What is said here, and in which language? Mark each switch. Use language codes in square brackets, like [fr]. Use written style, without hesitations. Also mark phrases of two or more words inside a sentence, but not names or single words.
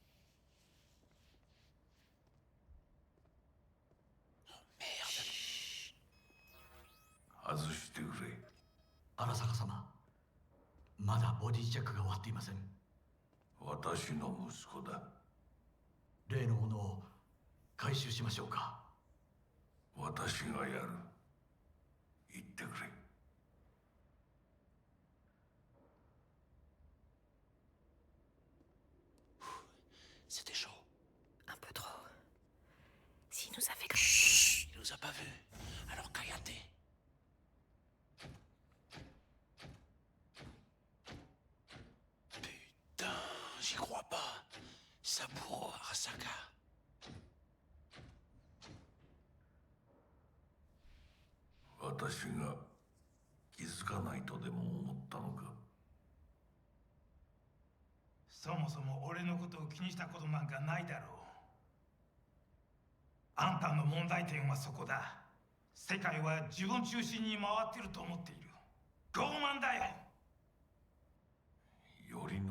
[ja] 外してくれ。荒坂様、まだボディチェックが終わっていません。私の息子だ。例のものを回収しましょうか。私がやる。言ってくれ。 [fr] C'était chaud. Un peu trop. S'il nous avait... Chut, il nous a pas vus. Alors cállate. Putain, j'y crois pas. Saburo Arasaka. Je [ja] そもそも俺のことを気にしたことなんかないだろう。あんたの問題点はそこだ。世界は自分中心に回ってると思っている。傲慢だよ。頼信。